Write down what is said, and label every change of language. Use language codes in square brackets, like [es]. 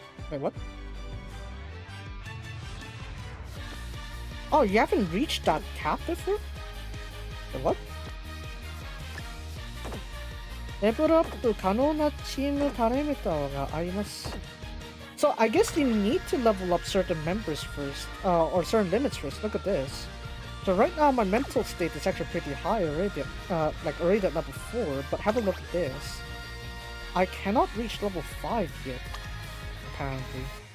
[en] Wait, what? Oh, you haven't reached that cap before? Wait, what? Level up [ja] 可能なチームパラメーターがあります。 [en] So I guess you need to level up certain members first, or certain limits first. Look at this. So right now my mental state is actually pretty high already, like already at level 4, but have a look at this. I cannot reach level 5 yet, apparently.